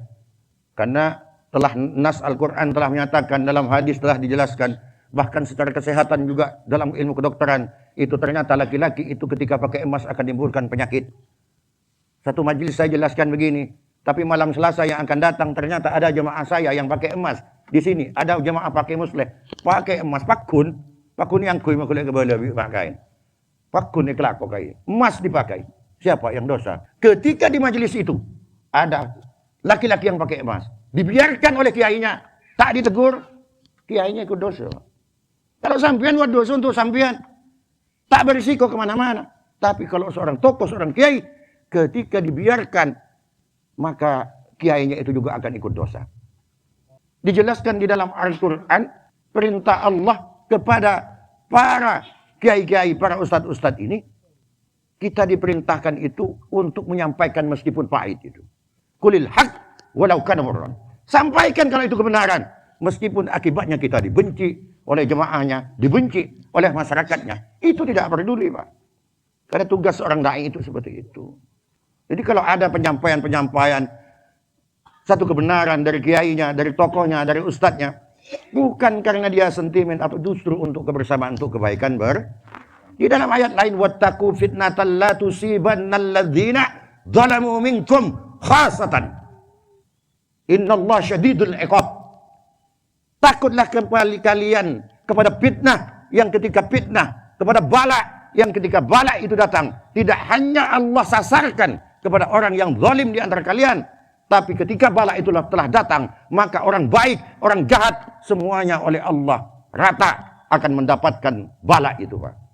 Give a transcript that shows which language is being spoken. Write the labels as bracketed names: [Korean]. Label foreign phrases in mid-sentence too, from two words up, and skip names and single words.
[Indonesian] Karena telah nas Al-Quran telah menyatakan, dalam hadis telah dijelaskan, bahkan secara kesehatan juga dalam ilmu kedokteran, itu ternyata laki-laki itu ketika pakai emas akan menimbulkan penyakit. Satu majelis saya jelaskan begini, tapi malam Selasa yang akan datang ternyata ada jemaah saya yang pakai emas. Di sini ada jemaah pakai musleh, pakai emas, pakun yang kui makulai kebala pakai. Pakun iklak pakai. Emas dipakai. Siapa yang dosa? Ketika di majelis itu ada laki-laki yang pakai emas, dibiarkan oleh kiainya, tak ditegur, kiainya ikut dosa. Kalau sampean buat dosa untuk sampean, tak berisiko kemana-mana. Tapi kalau seorang tokoh, seorang kiai, ketika dibiarkan, maka kiainya itu juga akan ikut dosa. Dijelaskan di dalam Al-Quran, perintah Allah kepada para kiai-kiai, para ustadz-ustadz ini, kita diperintahkan itu untuk menyampaikan meskipun pahit itu. [Arabic] قل الحق ولو كان مرا. [Indonesian] Sampaikan kalau itu kebenaran, meskipun akibatnya kita dibenci oleh jemaahnya, dibenci oleh masyarakatnya. Itu tidak peduli, Pak. Karena tugas seorang dai itu seperti itu. Jadi kalau ada penyampaian-penyampaian satu kebenaran dari kiainya, dari tokohnya, dari ustadznya, bukan karena dia sentimen atau justru untuk kebersamaan, untuk kebaikan di dalam ayat lain, [Arabic] واتقوا فتنة لا تصيبن الذين ظلموا منكم خاصة. إن الله شديد العقاب. [Indonesian] Takutlah kembali kalian kepada fitnah yang ketika fitnah, kepada bala yang ketika bala itu datang, tidak hanya Allah sasarkan kepada orang yang zalim di antara kalian, tapi ketika bala itu telah datang, maka orang baik, orang jahat, semuanya oleh Allah rata akan mendapatkan bala itu, Pak.